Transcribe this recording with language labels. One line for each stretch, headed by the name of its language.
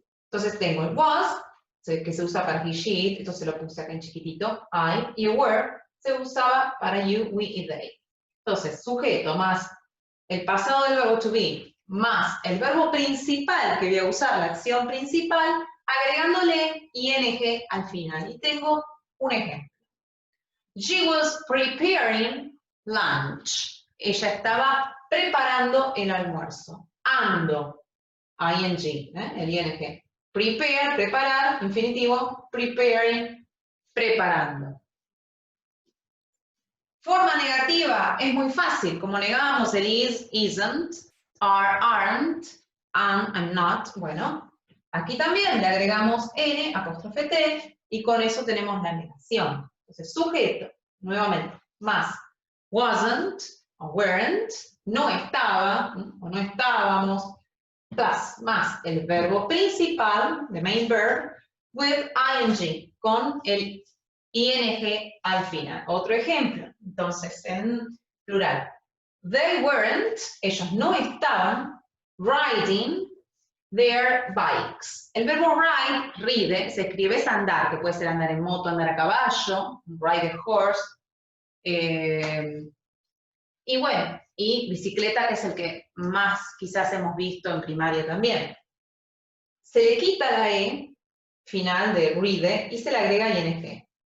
Spanish: Entonces tengo el was, que se usa para he, she, it, esto se lo puse acá en chiquitito, I, y were se usaba para you, we y they. Entonces, sujeto más el pasado del verbo to be, más el verbo principal que voy a usar, la acción principal, agregándole ing al final. Y tengo un ejemplo.
English: She was preparing lunch.
Spanish: Ella estaba preparando el almuerzo. Ando, ing, el ing. Prepare, preparar, infinitivo, preparing, preparando. Forma negativa, es muy fácil, como negábamos el is, isn't, are, aren't, am, I'm not. Bueno, aquí también le agregamos n, apóstrofe t, y con eso tenemos la negación. Entonces, sujeto, nuevamente, más wasn't o weren't, no estaba o no estábamos, plus, más el verbo principal,
English: the main verb, with ing,
Spanish: con el ing al final. Otro ejemplo, entonces, en plural.
English: They weren't,
Spanish: ellos no estaban,
English: riding their bikes.
Spanish: El verbo ride, ride, se escribe es andar, que puede ser andar en moto, andar a caballo,
English: ride a horse,
Spanish: y bueno, y bicicleta, que es el que más quizás hemos visto en primaria también. Se le quita la E final de ride y se le agrega ing.